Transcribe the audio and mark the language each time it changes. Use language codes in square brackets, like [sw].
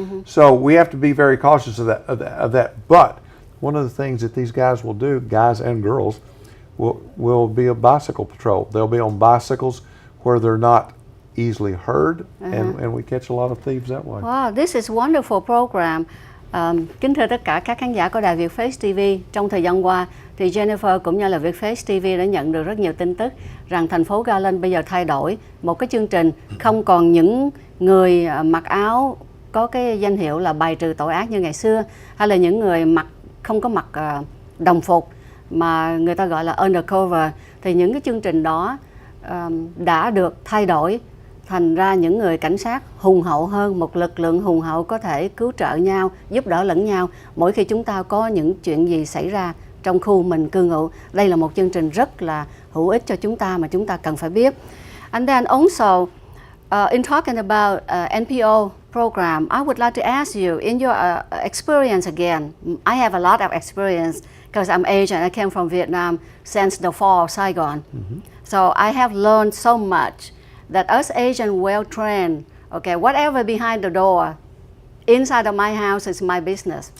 [en] So we have to be very cautious of that. But one of the things that these guys will do, guys and girls, will be a bicycle patrol. They'll be on bicycles where they're not easily heard, and we catch a lot of thieves that way. Wow, this is wonderful program. [vi] Kính thưa tất cả các khán giả của đài Vietface TV, trong thời gian qua thì Jennifer cũng như là Vietface TV đã nhận được rất nhiều tin tức rằng thành phố Garland bây giờ thay đổi một cái chương trình, không còn những người mặc áo có cái danh hiệu là bài trừ tội ác như ngày xưa, hay là những người không có mặc đồng phục mà người ta gọi là undercover. Thì những cái chương trình đó đã được thay đổi thành ra những người cảnh sát hùng hậu hơn, một lực lượng hùng hậu có thể cứu trợ nhau, giúp đỡ lẫn nhau mỗi khi chúng ta có những chuyện gì xảy ra trong khu mình cư ngụ. Đây là một chương trình rất là hữu ích cho chúng ta mà chúng ta cần phải biết. [en] And then also, in talking about NPO program, I would like to ask you, in your experience again, I have a lot of experience because I'm Asian. I came from Vietnam since the fall of Saigon. So I have learned so much that us Asian well-trained, okay, whatever behind the door, inside of my house is my business.